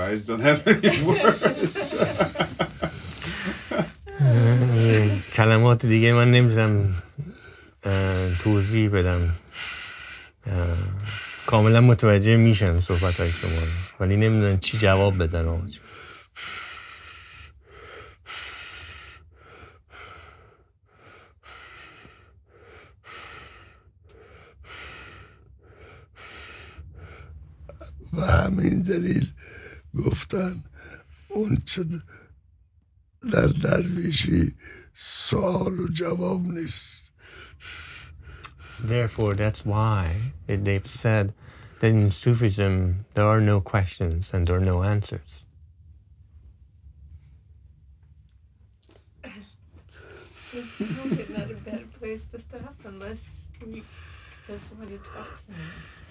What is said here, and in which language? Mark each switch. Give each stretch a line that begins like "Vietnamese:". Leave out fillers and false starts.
English: I just don't have any words.
Persian: کلمات دیگه من نمیتونم توضیح بدم کاملا متوجه میشن صحبت های شما رو، ولی نمیدونن چی جواب بدن. آقا و همین دلیل گفتن اون چه در درویشی سوال و جواب نیست.
English: Therefore, that's why they've said that in Sufism there are no questions and there are no answers. It's probably not a better place to stop unless we just want to talk some more.